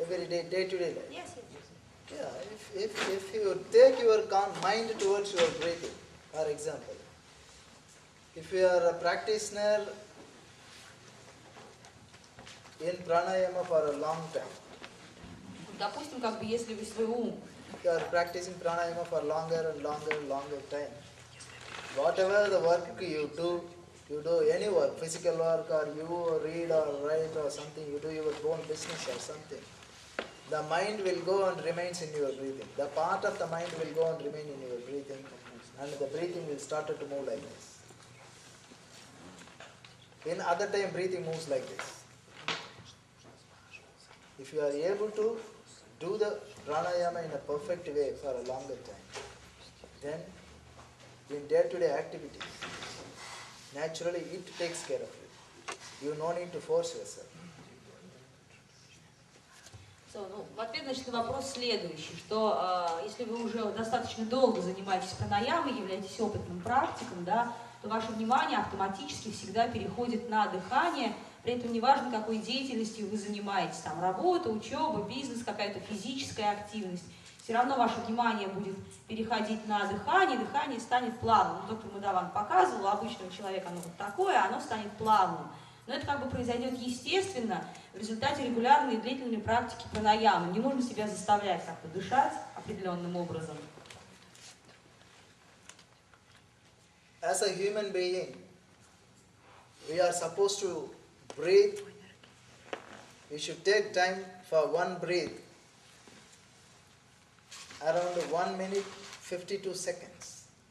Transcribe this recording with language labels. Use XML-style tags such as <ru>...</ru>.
<en>Every day, day to day life. Yes, yes. Yeah, if you take your mind towards your breathing, for example, if you are a practitioner in pranayama for a long time,</en> <ru>Допустим, как бы если вы свой ум</ru> <en>if you are practicing pranayama for longer and longer time, whatever the work you do any work, physical work, or you read or write or something, you do your own business or something, the mind will go and remains in your breathing. The part of the mind will go and remain in your breathing, and the breathing will start to move like this. In other time, breathing moves like this. If you are able to do the pranayama in a perfect way for a longer time, then in day-to-day activities, naturally it takes care of you. You no need to force yourself.</en> <ru>В ответ, значит, на вопрос следующий, что если вы уже достаточно долго занимаетесь пранаямой, являетесь опытным практиком, да, то ваше внимание автоматически всегда переходит на дыхание, при этом неважно, какой деятельностью вы занимаетесь, там, работа, учеба, бизнес, какая-то физическая активность, все равно ваше внимание будет переходить на дыхание, дыхание станет плавным. Доктор Мадаван показывал, у обычного человека оно вот такое, оно станет плавным. Но это как бы произойдет естественно в результате регулярной и длительной практики пранаямы. Не нужно себя заставлять как-то дышать определенным образом.</ru> <en>As a human being, we are supposed to breathe. We should take time for one breath, around 1 minute 52 seconds.</en>